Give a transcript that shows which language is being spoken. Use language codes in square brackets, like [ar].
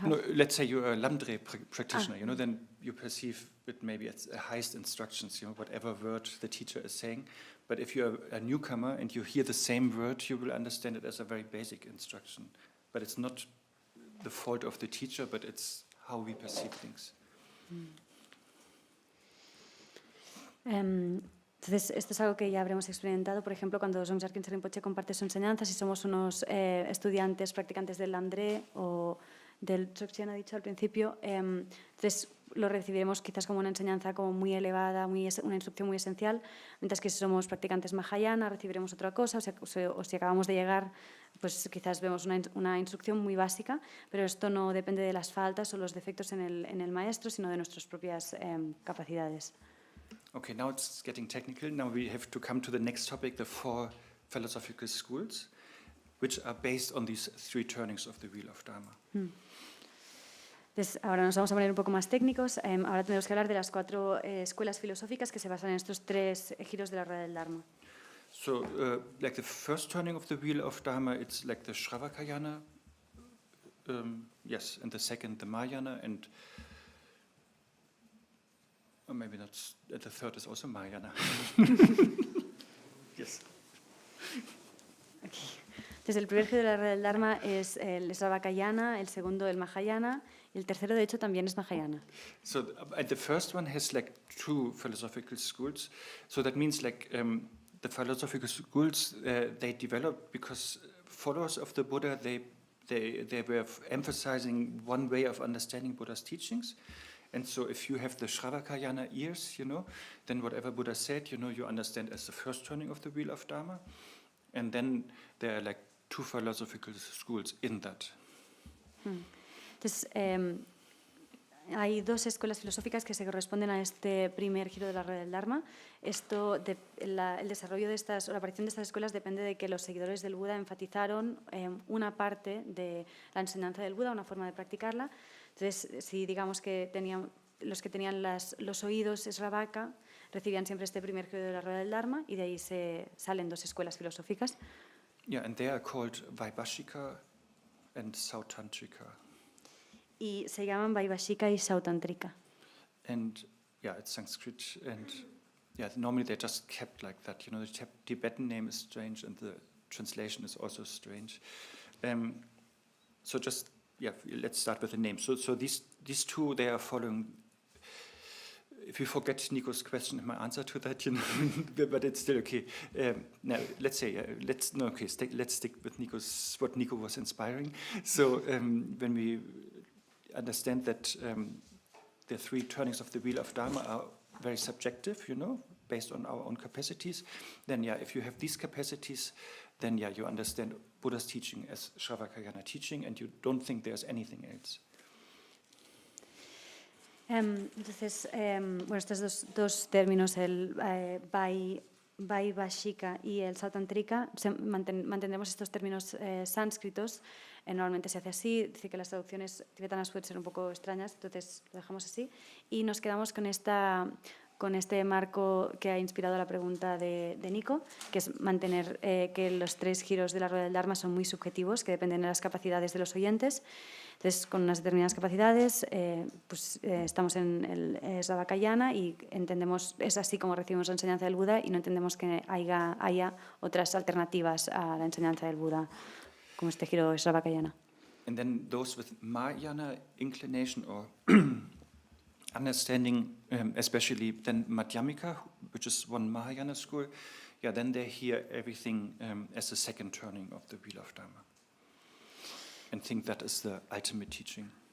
[en] No, let's say you're a Lamdre practitioner, then you perceive it maybe as the highest instructions, whatever word the teacher is saying. But if you're a newcomer and you hear the same word, you will understand it as a very basic instruction. But it's not the fault of the teacher, but it's how we perceive things. [es] Entonces, esto es algo que ya habremos experimentado, por ejemplo, cuando Dzongchen Rinpoche Rinpoche comparte su enseñanza, si somos unos estudiantes practicantes del Lamdre o del Dzogchen, ha dicho al principio, entonces lo recibiremos quizás como una enseñanza como muy elevada, una instrucción muy esencial, mientras que si somos practicantes Mahayana recibiremos otra cosa, o si acabamos de llegar, pues quizás vemos una instrucción muy básica, pero esto no depende de las faltas o los defectos en el maestro, sino de nuestras propias capacidades. [en] Okay, now it's getting technical. Now we have to come to the next topic, the 4 philosophical schools, which are based on these 3 turnings of the Wheel of Dharma. [es] Entonces, ahora nos vamos a poner un poco más técnicos. Ahora tenemos que hablar de las 4 escuelas filosóficas que se basan en estos 3 giros de la rueda del Dharma. [en] So, like the first turning of the Wheel of Dharma, it's like the Shravakayana, yes, and the second, the Mahayana, and maybe that's the third is also Mahayana. Yes. Okay. [es] Entonces, el primer giro de la rueda del Dharma es el Shravakayana, el segundo el Mahayana, y el tercero, de hecho, también es Mahayana. [en] So, the first one has like 2 philosophical schools. So that means like the philosophical schools they developed because followers of the Buddha they were emphasizing one way of understanding Buddha's teachings. And so if you have the Shravakayana ears, then whatever Buddha said, you understand as the first turning of the Wheel of Dharma. And then there are like 2 philosophical schools in that. [es] Entonces, hay 2 escuelas filosóficas que se corresponden a este primer giro de la rueda del Dharma. El desarrollo de estas, o la aparición de estas escuelas depende de que los seguidores del Buda enfatizaron una parte de la enseñanza del Buda, una forma de practicarla. Entonces, si digamos que los que tenían los oídos Sravaka recibían siempre este primer giro de la rueda del Dharma, y de ahí salen 2 escuelas filosóficas. [en] Yeah, and they are called Vaibhashika and Sautantrika. [es] Y se llaman Vaibhashika y Sautantrika. [en] And yeah, it's Sanskrit, and yeah, normally they're just kept like that. The Tibetan name is strange, and the translation is also strange. So just let's start with the name. So these 2 they are following. If you forget Nico's question and my answer to that, but it's still okay. Now let's say let's stick with what Nico was inspiring. So when we understand that the 3 turnings of the Wheel of Dharma are very subjective, based on our own capacities, then if you have these capacities, then you understand Buddha's teaching as Shravakayana teaching, and you don't think there's anything else. [es] Entonces, estos dos términos, el Vaibhashika y el Sautantrika, mantendremos estos términos sánscritos. Normalmente se hace así, dice que las traducciones tibetanas pueden ser un poco extrañas, entonces lo dejamos así. Y nos quedamos con este marco que ha inspirado la pregunta de Nico, que es mantener que los 3 giros de la rueda del Dharma son muy subjetivos, que dependen de las capacidades de los oyentes. Entonces, con unas determinadas capacidades, estamos en el Shravakayana y entendemos, es así como recibimos la enseñanza del Buda, y no entendemos que haya otras alternativas a la enseñanza del Buda, como este giro Shravakayana. [en] And then those with Mahayana inclination or understanding, especially then Madhyamika, which is one Mahayana school, then they hear everything as a second turning of the Wheel of Dharma, and think that is the ultimate teaching.